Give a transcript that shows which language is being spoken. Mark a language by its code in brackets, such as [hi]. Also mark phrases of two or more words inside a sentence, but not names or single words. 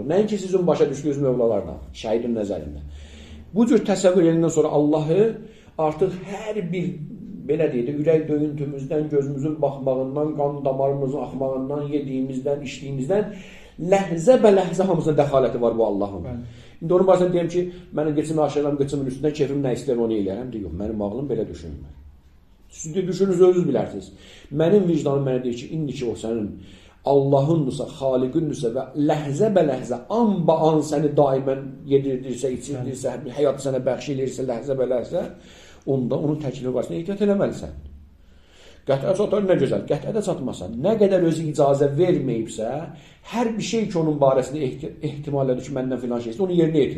[az] Nəinki sizin başa düşdüyünüz Mövlalardan, şəhidin nəzərində. Bu cür təsəvvür ediləndən sonra Allahı artıq hər bir belə deyək də, ürək döyüntümüzdən, gözümüzün baxmağından, qan damarımızın axmağından, yediyimizdən, içdiyimizdən [fa] ləhzə bələhzə [az] hamısına dəxaləti var bu Allahın. İndi onun barəsində deyəm ki, mənim geçim aşağıdan geçimin üstündən keyfim nə istəyir onu eləyərəm. Deyir, yox, mənim ağlım belə düşünmür. Siz düşünürüz, özünüz bilərsiniz. Mənim vicdanım mənə deyir ki, indi ki o sənin Allahındısa, Xaliqindirsə və [fa] ləhzə bələhzə, an ba an [az] səni daimən yedirdirsə, içirdirsə, həyatı sənə bəxş edirsə, [fa] ləhzə bələhzə, [az] onda onun təklifi barəsində ehtiyat eləməlisən. Qət'ə çatar nə gözəl, qət'ə də çatmasan, nə qədər özü icazə verməyibsə, hər bir şey ki onun barəsində ehtimal edir ki, məndən filan şeysə, onu yerinə yetir.